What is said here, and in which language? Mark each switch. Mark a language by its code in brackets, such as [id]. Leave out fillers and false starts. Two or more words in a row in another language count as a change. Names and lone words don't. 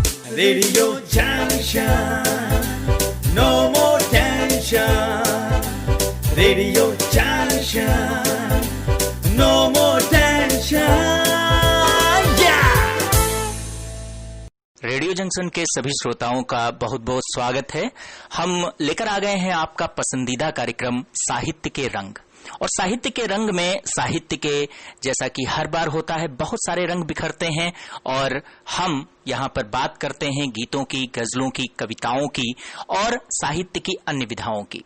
[en] Radio Junction, no more tension. Radio Junction, no more tension. [hi] रेडियो जंक्शन के सभी श्रोताओं का बहुत बहुत स्वागत है। हम लेकर आ गए हैं आपका पसंदीदा कार्यक्रम साहित्य के रंग। और साहित्य के रंग में साहित्य के जैसा कि हर बार होता है बहुत सारे रंग बिखरते हैं और हम यहाँ पर बात करते हैं गीतों की, गजलों की, कविताओं की और साहित्य की अन्य विधाओं की।